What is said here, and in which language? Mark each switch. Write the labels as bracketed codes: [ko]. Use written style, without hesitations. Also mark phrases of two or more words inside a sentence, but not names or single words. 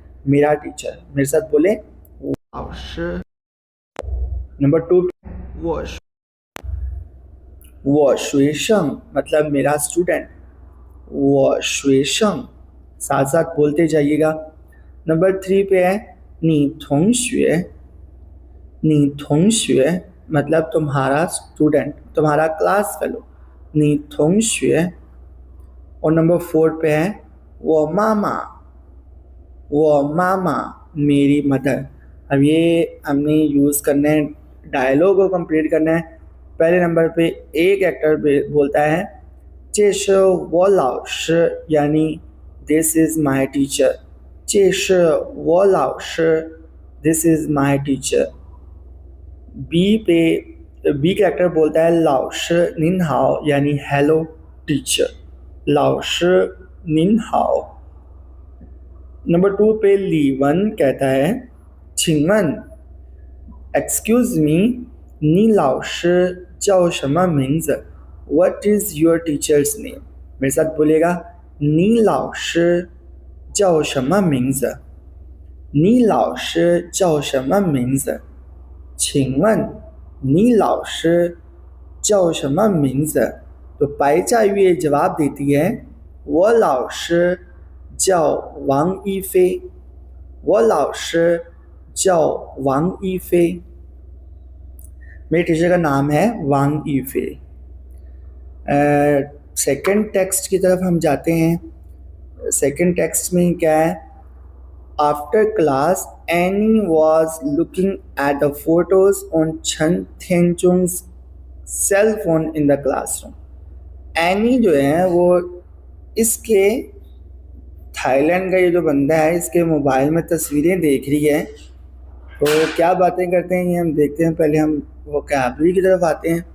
[hi] मेरा टीचर मेरे साथ बोले 老师。नंबर 2 वो 学生 मतलब मेरा स्टूडेंट, वो 学生 साथ साथ बोलते जाइएगा। नंबर 3 पे है [zh] 你同学，你同学 [hi] मतलब तुम्हारा स्टूडेंट, तुम्हारा [en] class fellow [zh] 你同学। [hi] और नंबर 4 पे है वो मामा, वो मामा मेरी मदर। अब ये हमने यूज़ करना है, डायलॉग को कंप्लीट करना है। पहले नंबर पे एक एक्टर बोलता है [zh] 这是我老师 [hi] यानी [en] this is my teacher. [zh] 这是我老师 [en] this is my teacher. [hi] बी कैरेक्टर बोलता है [zh] 老师您好 [hi] यानी [en] hello teacher. [zh] 老师您好। [hi] नंबर 2 पे ली वन कहता है [zh] 请问 [en] excuse me [zh] 你老师叫什么名字 [en] What is your teacher's name? [hi] मेरे साथ बोलिएगा [zh] 你老师叫什么名字你老师叫什么名字请问你老师叫什么名字 [hi] तो 白家乐 जवाब देती है [zh] 我老师叫王一菲我老师叫王一菲 [hi] मेरे टीचर का नाम है वांग ईफे। [en] second text [hi] की तरफ हम जाते हैं। [en] second text [hi] में क्या है [en] after class Annie was looking at the photos on Chen Tianzhong's cell phone in the classroom. [hi] एनी जो है वो इसके थाईलैंड का ये जो बंदा है इसके मोबाइल में तस्वीरें देख रही है। तो क्या बातें करते हैं ये हम देखते हैं। पहले हम वोकैबुलरी की तरफ आते हैं।